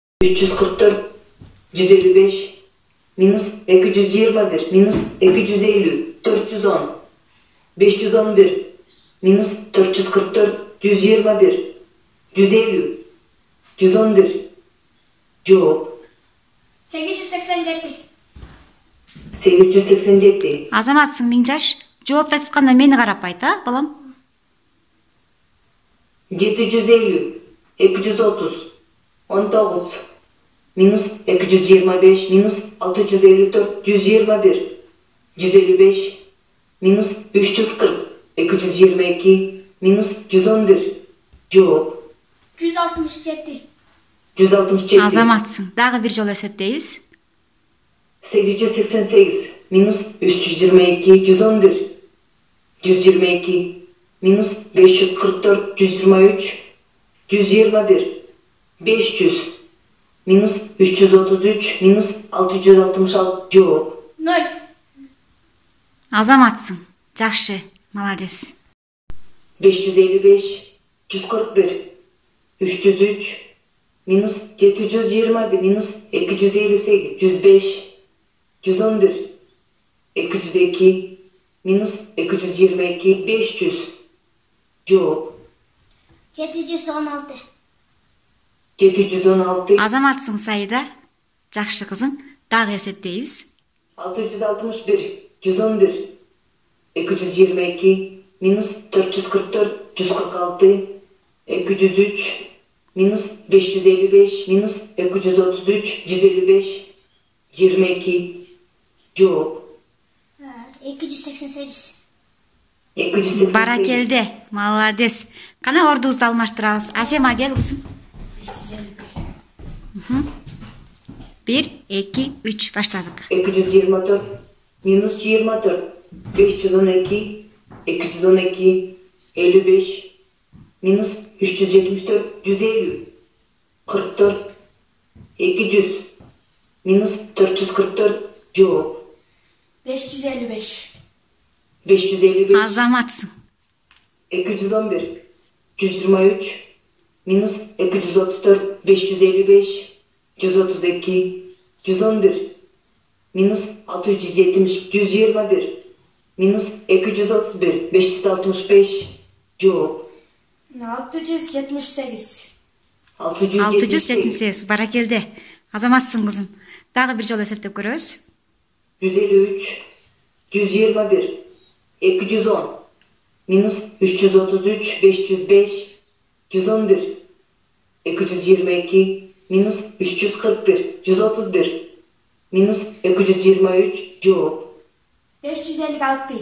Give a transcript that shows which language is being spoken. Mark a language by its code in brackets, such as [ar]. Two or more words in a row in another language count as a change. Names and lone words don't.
[ky] 344, 155, minus 221, minus 250, 410, 511, minus 444, 121, 150, 111. Cevap 887. 887. Азаматсың Миңжаш. Жоопту айтканда мени карап айт, балам. 750, 230, 19, minus 225, minus 654, 121, 155, minus 340, 222, minus 111. Cevap 167. 167. Азаматсың. Дагы бир жолу эсептейбиз. 888, minus 322, 111, 122, minus 544, 123, 121, 500, minus 333, minus 666. Cevap 0. Азаматсың. Жакшы, молодец. 555, 141, 303, minus 721, minus 258, 105, 111, 202, minus 222, 500. Cevap 716. 716. Азаматсың Саида. Жакшы кызым. Дагы эсептейбиз. 661, 111, 222, minus 444, 146, 203, minus 555, minus 233, 155, 22. Cevap 288. 288. Баракелде. Молодец. Кана ордубузду алмаштырабыз. Асема кел кызым. 1, 2, 3 баштадык. 224, minus 24, 512, 212, 55, minus 374, 150, 44, 200, minus 444. Cevap 555. 555. Азаматсың. 211, 123, minus 234, 555, 132, 111, minus 670, 121, minus 231, 565. Cevap 678. 678. Баракелде. Азаматсың кызым. Дагы бир жолу эсептеп көрөбүз. 153, 121, 210, minus 333, 505, 111, 222, minus 341, 131, minus 223. Cevap 556.